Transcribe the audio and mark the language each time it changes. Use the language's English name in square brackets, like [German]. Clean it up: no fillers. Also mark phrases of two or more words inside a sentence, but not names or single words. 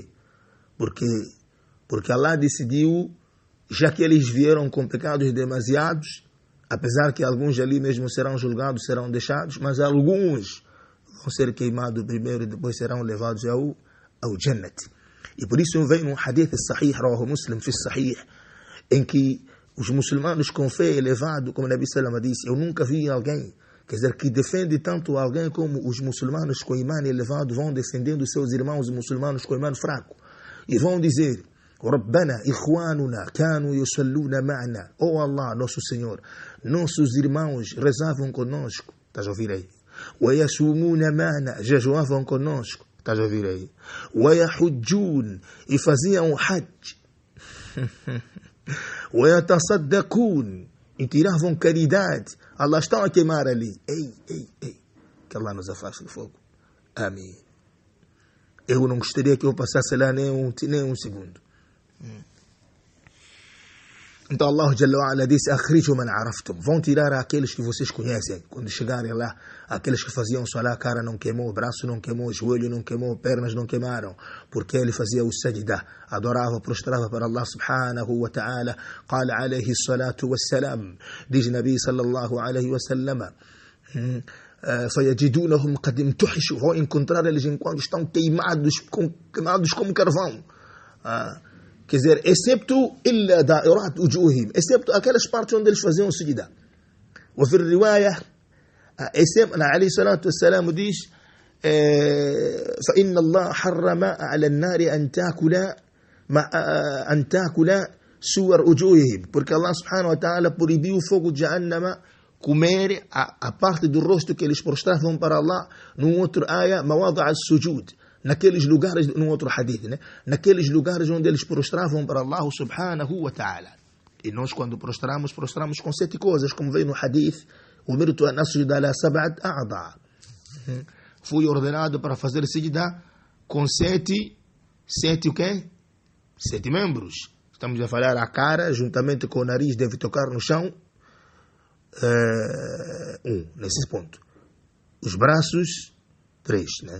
[Portuguese] Porque Allah decidiu, já que eles vieram com pecados demasiados, apesar que alguns ali mesmo serão julgados, serão deixados, mas alguns vão ser queimados primeiro e depois serão levados ao Jannat. E por isso vem um [Arabic] حديث صحيح، رواه مسلم في صحيح, [Portuguese] em que os muçulmanos com fé elevado, como o Nabi Salama disse, eu nunca vi alguém, quer dizer, que defende tanto alguém como os muçulmanos com imã elevado vão defendendo seus irmãos muçulmanos com imã fraco. E vão dizer, [Arabic] ربنا، إخواننا، كانوا يصلون معنا. [Portuguese] Oh Allah, nosso Senhor, nossos irmãos rezavam conosco. Estás a ouvir aí? [Arabic] ويصومون معنا, [Portuguese] jejuavam conosco. Estás a ouvir aí? [Arabic] ويحجون, [Portuguese] e faziam hajj. [Arabic] ويتصدقون, [Portuguese] e tiravam caridade. Allah está a queimar ali. Ei. Que Allah nos afaste do fogo. Amém. Eu não gostaria que eu passasse lá nem um segundo. Então [Arabic] الله جل وعلا [Portuguese] disse, [Arabic] أخرجوا من عرفتم, [Portuguese] vão tirar aqueles que vocês conhecem. Quando chegarem lá, aqueles que faziam salah, a cara não queimou, o braço não queimou, o joelho não queimou, pernas não queimaram, porque ele fazia o sajda, adorava, prostrava para [Arabic] الله سبحانه وتعالى. قال عليه الصلاة والسلام, diz النبي صلى الله عليه وسلم, فيجدونهم قد امتحشوا, [Portuguese] vão encontrar eles enquanto estão queimados como carvão. Quer dizer, excepto [Arabic] إلا دارات وجوههم, [Portuguese] excepto aquelas partes onde eles faziam sujda. E [Arabic] في الرواية عليه الصلاة والسلام [Portuguese] diz [Arabic] فإن الله حرم على النار أن تأكل صور وجوههم, [Portuguese] porque [Arabic] الله سبحانه وتعالى [Portuguese] proibiu o fogo de Jahannama comer a parte do rosto que eles prostravam para Allah. Num outro ayah, [Arabic] مواضع السجود, [Portuguese] naqueles lugares, num outro hadith, né? Naqueles lugares onde eles prostravam para [Arabic] الله سبحانه وتعالى. [Portuguese] E nós quando prostramos com 7 coisas, como veio no hadith, [Arabic] أمرت أن أسجد على سبعة أعظم. [Portuguese] Fui ordenado para fazer sijda com 7 o quê? 7 membros. Estamos a falar a cara, juntamente com o nariz, deve tocar no chão. Nesse ponto. Os braços, 3, né?